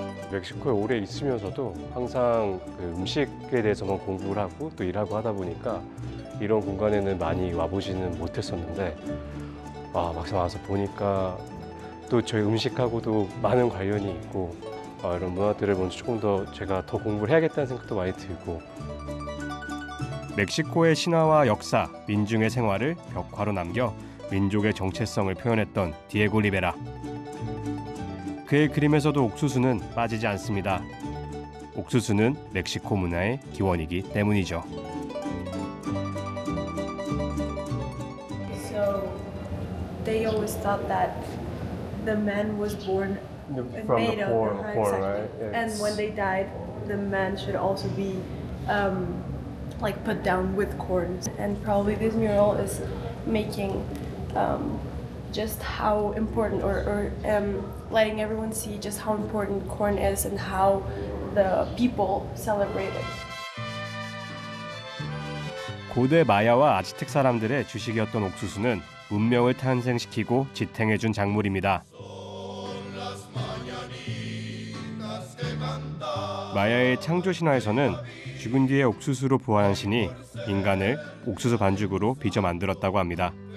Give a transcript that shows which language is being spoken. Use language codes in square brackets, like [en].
[ko] 멕시코에 오래 있으면서도 항상 그 음식에 대해서만 공부를 하고 또 일하고 하다 보니까 이런 공간에는 많이 와보지는 못했었는데 막상 와서 보니까 또 저희 음식하고도 많은 관련이 있고 이런 문화들을 먼저 조금 더 제가 더 공부를 해야겠다는 생각도 많이 들고 멕시코의 신화와 역사, 민중의 생활을 벽화로 남겨 민족의 정체성을 표현했던 디에고 리베라. 그의 그림에서도 옥수수는 빠지지 않습니다. 옥수수는 멕시코 문화의 기원이기 때문이죠. [en] So they always thought that the man was born made of corn, exactly. right? And when they died, the man should also be like put down with corn. And probably this mural is making just how important or letting everyone see just how important corn is and how the people celebrate it. [ko] 고대 마야와 아즈텍 사람들의 주식이었던 옥수수는 문명을 탄생시키고 지탱해준 작물입니다. 마야의 창조 신화에서는 죽은 뒤에 옥수수로 부활한 신이 인간을 옥수수 반죽으로 빚어 만들었다고 합니다.